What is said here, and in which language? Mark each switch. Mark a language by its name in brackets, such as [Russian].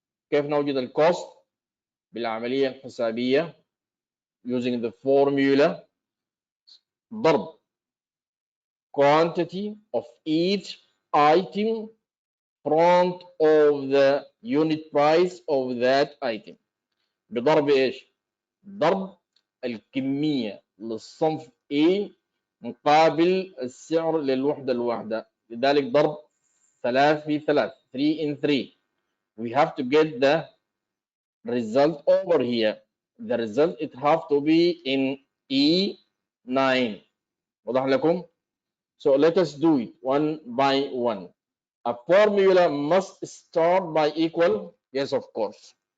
[Arabic] كيف نوجد الكوست؟ بالعملية الحسابية [English] using the formula [Arabic] ضرب [English] quantity of each item front of the unit price of that item. [Arabic] بضرب ايش؟ ضرب الكمية للصنف A مقابل السعر للوحدة الواحدة. لذلك ضرب 3 في 3، 3 in 3. [English] We have to get the result over here. The result it have to be in E9. [Arabic] واضح لكم؟ [English] So let us do it one by one. A formula must start by equal. Yes, of course.